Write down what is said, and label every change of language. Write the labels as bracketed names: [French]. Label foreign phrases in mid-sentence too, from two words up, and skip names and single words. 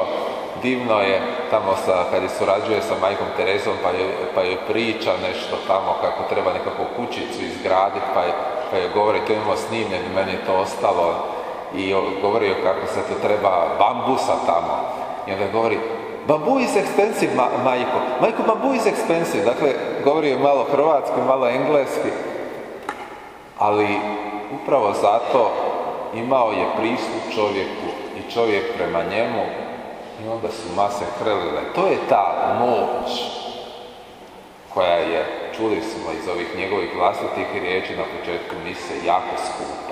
[Croatian] Divno je tamo kad je surađuje sa majkom Terezom pa joj priča nešto tamo kako treba nekakvu kućicu izgraditi pa joj govori, to imamo snimljeno, meni je to ostalo i govori kako se to treba bambusa tamo. I onda govori, [English] bambu is expensive, [Croatian] majko. Majko, [English] bambu is expensive. [Croatian] Dakle, govori je malo hrvatski, malo engleski. Ali upravo zato imao je pristup čovjeku i čovjek prema njemu i onda su mase hrlile. To je ta moć koja je, čuli smo iz ovih njegovih vlastitih riječi na početku mise, jako skupa.